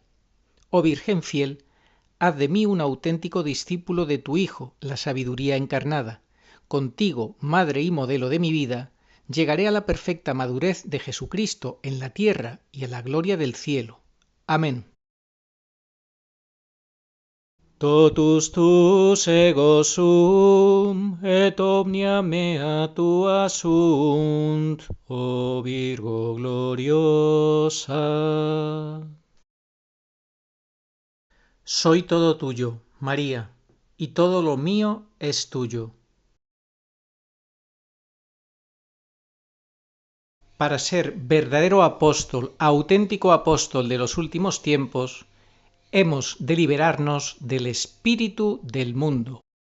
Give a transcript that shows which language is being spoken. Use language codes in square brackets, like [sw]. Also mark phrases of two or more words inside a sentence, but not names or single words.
[es] Oh Virgen fiel, haz de mí un auténtico discípulo de tu Hijo, la sabiduría encarnada. Contigo, Madre y modelo de mi vida, llegaré a la perfecta madurez de Jesucristo en la tierra y a la gloria del cielo. Amén. [la] Totus tus ego sum, et omnia mea tua sunt, oh Virgo gloriosa. [es] Soy todo tuyo, María, y todo lo mío es tuyo. Para ser verdadero apóstol, auténtico apóstol de los últimos tiempos, hemos de liberarnos del espíritu del mundo.